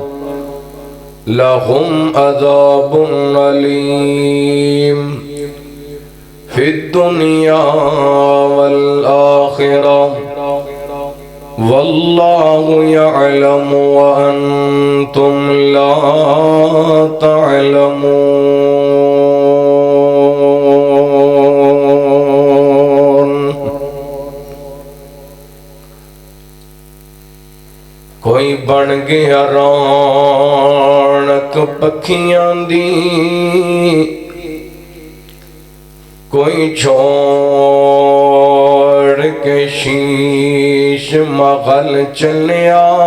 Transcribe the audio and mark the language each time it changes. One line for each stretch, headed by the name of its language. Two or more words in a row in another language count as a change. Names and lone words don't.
Arabic: لهم عذاب أليم في الدنيا والآخرة والله يعلم وأنتم لا تعلمون۔
Punjabi: کوئی بن گیا رونق رونق پکھیاں دی کوئی چھوڑ کے شیش مغل چلیا